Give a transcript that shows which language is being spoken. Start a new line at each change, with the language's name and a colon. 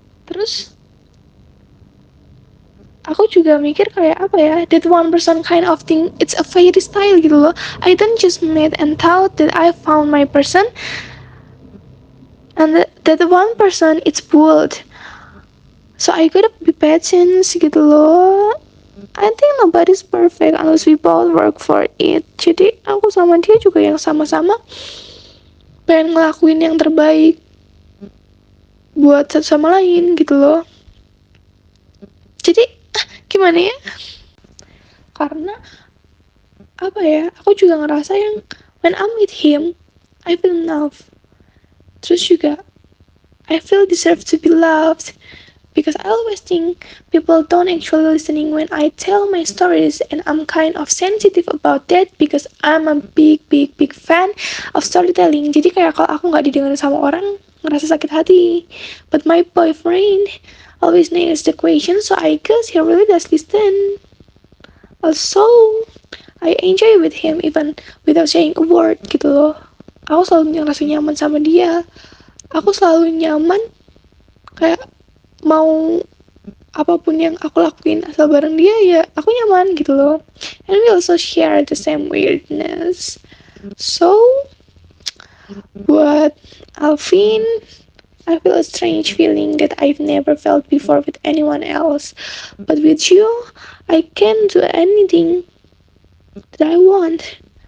Indonesian: Terus aku juga mikir kayak apa ya,
English: that one person kind of thing, it's a fairy tale
Indonesian: gitu loh.
English: I don't just met and thought that I found my person, and that one person it's bold. So I gotta be patient
Indonesian: gitu loh.
English: I think nobody's perfect unless we both work for it.
Indonesian: Jadi aku sama dia juga yang sama-sama pengen ngelakuin yang terbaik buat satu sama lain gitu loh. Jadi gimana ya, karena apa ya, aku juga ngerasa yang
English: when I'm with him I feel love,
Indonesian: terus juga
English: I feel deserve to be loved, because I always think people don't actually listening when I tell my stories, and I'm kind of sensitive about that because I'm a big fan of storytelling.
Indonesian: Jadi kayak kalau aku nggak didengar sama orang ngerasa sakit hati,
English: but my boyfriend always nails the question, so I guess he really does listen. Also, I enjoy with him even without saying a word
Indonesian: gitu loh. Aku selalu ngerasa nyaman sama dia. Aku selalu nyaman, kayak mau apapun yang aku lakuin asal bareng dia ya aku nyaman gitu loh.
English: And we also share the same weirdness. So,
Indonesian: buat
English: Alvin, I feel a strange feeling that I've never felt before with anyone else. But with you, I can do anything that I want.